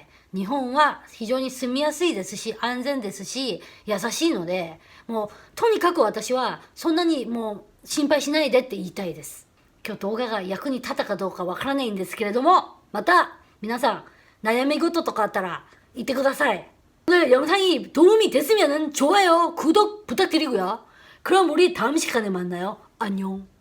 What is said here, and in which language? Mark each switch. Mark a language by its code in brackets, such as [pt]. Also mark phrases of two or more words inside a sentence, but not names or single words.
[ja] 日本は非常に住みやすいですし、安全ですし、優しいので、もう、とにかく私は、そんなにもう、心配しないでって言いたいです。今日動画が役に立ったかどうかわからないんですけれども、また、皆さん、悩み事とかあったら、言ってください。 [ko] 오늘 영상이 도움이 됐으면 좋아요, 구독 부탁드리고요. 그럼 우리 다음 시간에 만나요. 안녕.